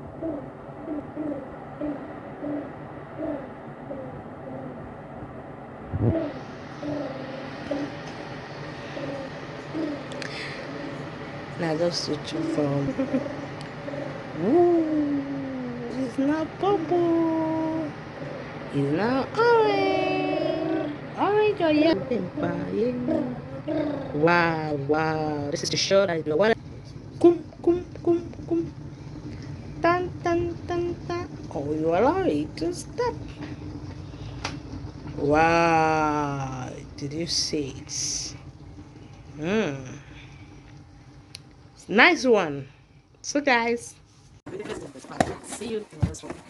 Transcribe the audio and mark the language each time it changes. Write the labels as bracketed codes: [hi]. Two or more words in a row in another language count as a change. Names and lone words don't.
[en] Now just switch from ooh, it's not purple. It's now orange. Orange Wow, wow. This is to show that you want to kum kum kum kum tan tan tan tan. Oh, you allow it to stop. Wow, did you see it? Nice one. So guys, see you in the next one.